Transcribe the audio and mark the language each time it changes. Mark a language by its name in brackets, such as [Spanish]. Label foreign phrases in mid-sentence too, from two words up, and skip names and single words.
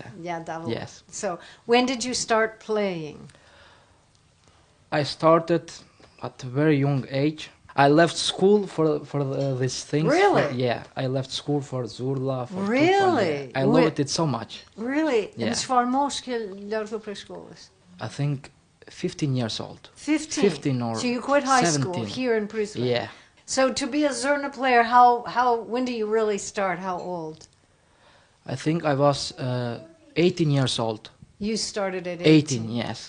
[English] Yeah, Davul. Yes. So, when did you start playing? I started at a very young age. I left school for these things. Really? Yeah, I left school for Zurla. For Really? Tupan, yeah. I loved it so much. Really? Yeah. And [Albanian] çfarë moshë ke largu prej shkollës? [English] I think 15 years old. 15. 15 or So you quit high school 17. here in Brisbane. Yeah. So to be a Zurna player, when do you really start? How old? I think I was 18 years old. You started at 18, yes.